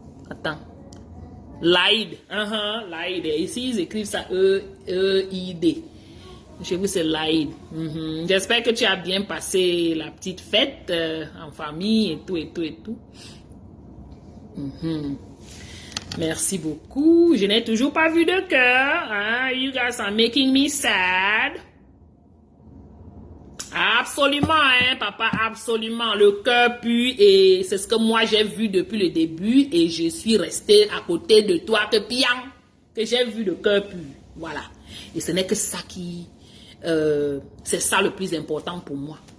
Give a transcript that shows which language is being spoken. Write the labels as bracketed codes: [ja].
[fr] Attends. Laïd. Laïd. Ici, ils écrivent ça E-I-D. Chez vous, c'est Laïd. J'espère que tu as bien passé la petite fête en famille et tout. Merci beaucoup. Je n'ai toujours pas vu de cœur. Hein? [en] You guys are making me sad. [fr] Absolument, hein, papa, absolument. Le cœur pue et c'est ce que moi j'ai vu depuis le début et je suis resté à côté de toi que j'ai vu le cœur pue. Voilà. Et ce n'est que ça qui... c'est ça le plus important pour moi.